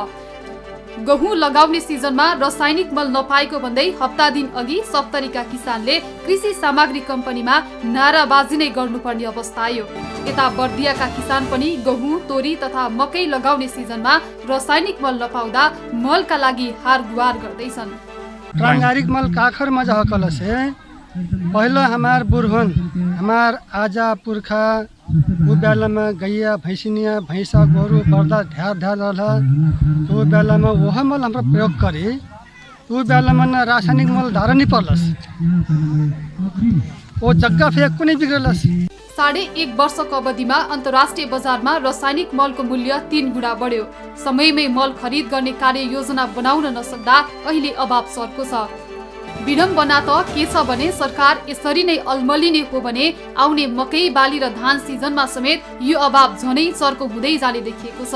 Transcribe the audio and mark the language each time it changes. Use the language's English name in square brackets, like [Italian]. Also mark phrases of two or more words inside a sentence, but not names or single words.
[Nepali] गहुँ लगाउने सिजनमा रासायनिक मल नपाएको भन्दै हप्ता दिन अघि सप्तरीका किसानले कृषि सामग्री कम्पनीमा नाराबाजी नै गर्नुपर्ने अवस्था आयो। यता बर्दियाका किसान पनि गहुँ, तोरी तथा मकै लगाउने सिजनमा रासायनिक मल नपाउँदा मलका लागि हार गुहार गर्दैछन्। प्रांगारिक मल [Dangaura Tharu] काखर में जहकल से पहले हमार बुढ़वन हमार आजा पुरखा वो बेला में गैया भैंसिनिया भैंसा गोरु बर्दा ध्यार रहा तो वो बेला में वह मल हम प्रयोग करी तो वो बेला में न [Nepali] रासायनिक मल [Dangaura Tharu] धारण नहीं पड़लस वो जग्गा फेक को नहीं बिगड़लस। [Nepali] 1.5 वर्षको अवधिमा अन्तर्राष्ट्रिय बजारमा रासायनिक मलको मूल्य 3 गुणा बढ्यो। समयमै मल खरिद गर्ने कार्य योजना बनाउन नसक्दा अहिले अभाव सर्को छ। विडम्बना त के छ भने सरकार यसरी नै अल्मलिने हो भने आउने मकै, बाली र धान सिजनमा समेत यो अभाव झनै सर्को हुँदै जाने देखिएको छ।